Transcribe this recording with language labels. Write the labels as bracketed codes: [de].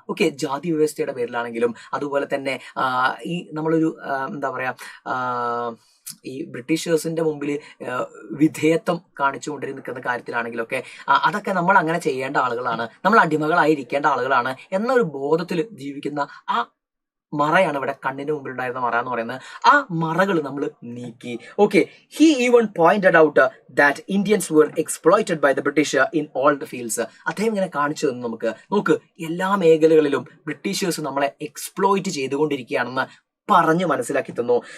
[ml] Okay, ജാതി വ്യവസ്ഥയുടെ പേരിലാണെങ്കിലും അതുപോലെ തന്നെ ഈ നമ്മളൊരു എന്താ പറയാ ഈ ബ്രിട്ടീഷേഴ്സിന്റെ മുമ്പിൽ വിധേയത്വം കാണിച്ചുകൊണ്ട് നിൽക്കുന്ന കാര്യത്തിലാണെങ്കിലൊക്കെ അതൊക്കെ നമ്മൾ അങ്ങനെ ചെയ്യേണ്ട ആളുകളാണ്, നമ്മൾ അടിമകളായിരിക്കേണ്ട ആളുകളാണ് എന്നൊരു ബോധത്തിൽ ജീവിക്കുന്ന ആ മറയാണ് ഇവിടെ കണ്ണിന് മുമ്പിൽ ഉണ്ടായിരുന്ന മറ എന്ന് പറയുന്നത്. ആ മറകൾ നമ്മൾ നീക്കി. [en] Okay, he even pointed out that Indians were exploited by the British in all the fields. [ml] അദ്ദേഹം ഇങ്ങനെ കാണിച്ചു തന്നു നമുക്ക്, നോക്ക് എല്ലാ മേഖലകളിലും ബ്രിട്ടീഷേഴ്സ് നമ്മളെ എക്സ്പ്ലോയിറ്റ് ചെയ്തുകൊണ്ടിരിക്കുകയാണെന്ന് പറഞ്ഞു മനസ്സിലാക്കി തന്നു.